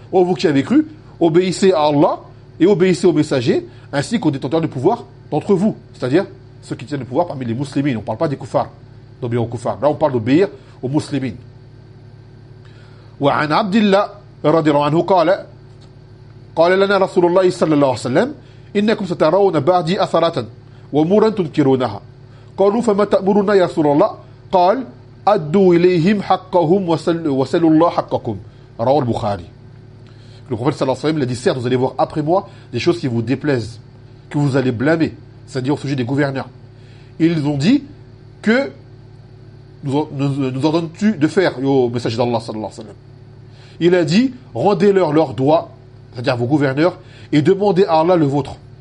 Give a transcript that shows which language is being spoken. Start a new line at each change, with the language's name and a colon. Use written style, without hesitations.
French: Ô vous qui avez cru, obéissez à Allah et obéissez aux messagers ainsi qu'aux détenteurs de pouvoir d'entre vous, c'est-à-dire ceux qui tiennent le pouvoir parmi les musulmans. On ne parle pas des kuffar, d'obéir aux kuffar. Là, on parle d'obéir aux musulmans.
Arabic: Wa an Abdillah radhiyallahu anhu qala qala lana Rasulullah sallallahu alayhi wa sallam إنكم سترون بعدي أثرة وأمورا تنكرونها قالوا فما تأمرنا يا رسول الله قال أدوا إليهم حقهم وسلوا الله حقكم رواه البخاري.
French: Le prophète sallallahu alayhi wa sallam l'a dit, certes, vous allez voir après moi des choses qui vous déplaisent, que vous allez blâmer, c'est-à-dire au sujet des gouverneurs. Ils ont dit que nous ordonnes-tu de faire au messager d'Allah sallallahu alayhi wa sallam. Il a dit, rendez-leur leurs droits, c'est-à-dire vos gouverneurs, et demandez à Allah le vôtre.